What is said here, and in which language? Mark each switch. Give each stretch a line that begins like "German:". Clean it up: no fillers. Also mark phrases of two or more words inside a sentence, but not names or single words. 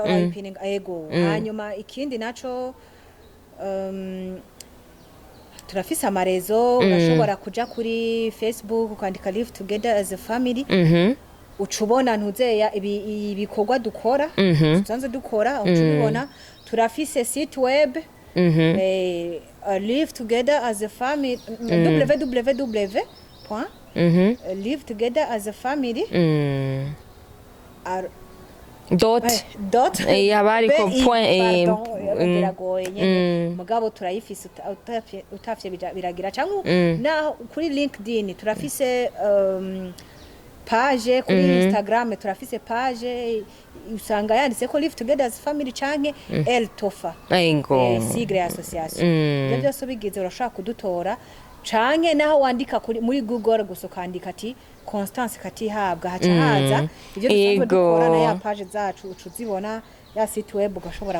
Rundi: ego hanyuma ikindi naco turafise amarezo urashobora kuja kuri Facebook ukandika Live Together as a Family ucubona ntuzeya ibikorwa dukora tusanze dukora ucubona turafise
French: site web
Rundi: Live Together as a Family www.livetogetherasafamily dot yabari ko point mugabo turayifise utafye biragira cyangwa na kuri LinkedIn turafise page kuri Instagram turafise page usanga yanditse ko Live Together as Family canke El Tofa
French: sigle association
Rundi: ibyo byose bigize urashaka kudutora canke naho wandika muri Google gusa kandika ati Constance Katihabwa haca haza ibyo dusanzwe dukora na ya page zacu ucuzibona ya
French: site web
Rundi: ugashobora